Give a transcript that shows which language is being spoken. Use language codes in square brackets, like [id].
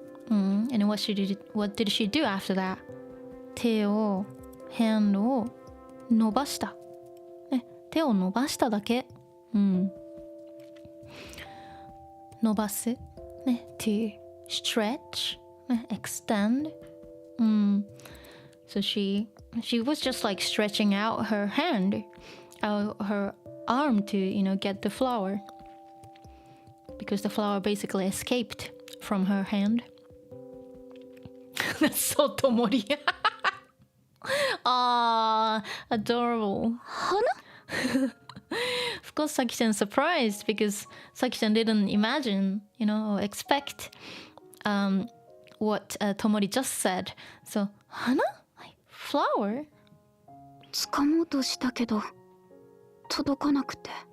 [en] And what did she do after that? [ja] 手を hand を伸ばした、手を伸ばしただけ、伸ばす、 [en] to stretch, extend. So she was just like stretching out her hand, her arm to get the flower, because the flower basically escaped from her hand. That's so Tomori. Ah, adorable. Of course, Saki-chan surprised because Saki-chan didn't imagine, or expect what Tomori just said. So, hana? Like, flower? [ja] 掴もうとしたけど届かなくて。